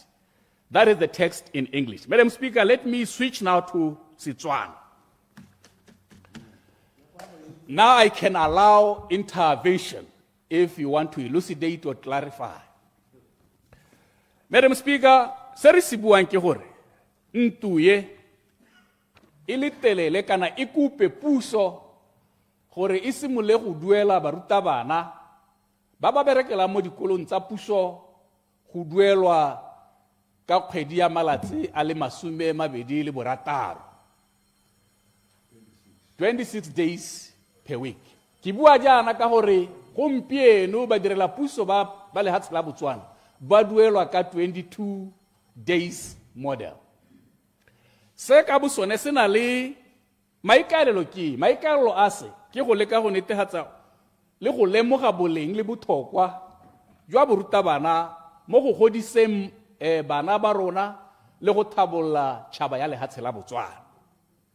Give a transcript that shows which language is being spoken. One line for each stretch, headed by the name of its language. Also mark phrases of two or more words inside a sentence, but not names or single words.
English: That is the text in English. Madam Speaker, let me switch now to Setswana. Now I can allow intervention if you want to elucidate or clarify. Madam Speaker,
Tswana: se re se buang ke gore ntuye e le telele kana e kupe puso gore e simole go duela barutabana ba ba berekela mo dikolong tsa puso go duelwa ka kgwedi ya malatsi a le 26 26
English: days per week.
Tswana: Ke bua jana ka gore gompieno ba direla puso ba lehatshe la Botswana ba duelwa ka 22 days model. Se ka bosone se na le maikaelelo a se ke go leka go netefatsa le go lemoga boleng le botlhokwa jwa borutabana mo go godiseng bana ba rona le go thabolla tšhaba ya lehatshe la Botswana.